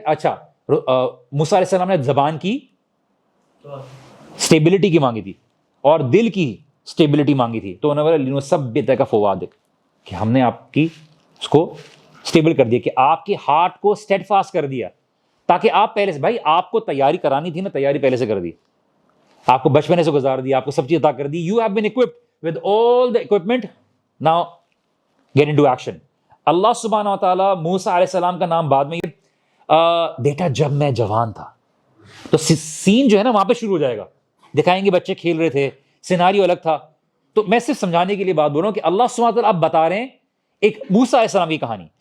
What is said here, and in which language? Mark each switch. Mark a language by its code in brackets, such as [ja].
[ur] اچھا، موسیٰ علیہ السلام نے زبان کی اسٹیبلٹی کی مانگی تھی اور دل کی اسٹیبلٹی مانگی تھی. تو انہوں نے بولا [ar] لنثبتک فؤادک، [ur] کہ ہم نے آپ کی اس کو اسٹیبل کر دیا، کہ آپ کے ہارٹ کو اسٹیڈ فاسٹ کر دیا، تاکہ آپ پہلے سے، بھائی آپ کو تیاری کرانی تھی نا، تیاری پہلے سے کر دی، آپ کو بچپنے سے گزار دی، آپ کو سب چیز عطا کر دی. [en] You have been equipped with all the equipment, now get into action. [ur] اللہ سبحانہ و تعالیٰ موسیٰ علیہ السلام کا نام بعد میں بیٹا جب میں جوان تھا، تو سین جو ہے نا وہاں پہ شروع ہو جائے گا. دکھائیں گے بچے کھیل رہے تھے، سیناریو الگ تھا. تو میں صرف سمجھانے کے لیے بات بول رہا ہوں کہ اللہ سبحانہ و تعالیٰ اب بتا رہے ہیں ایک موسیٰ علیہ السلام کی کہانی.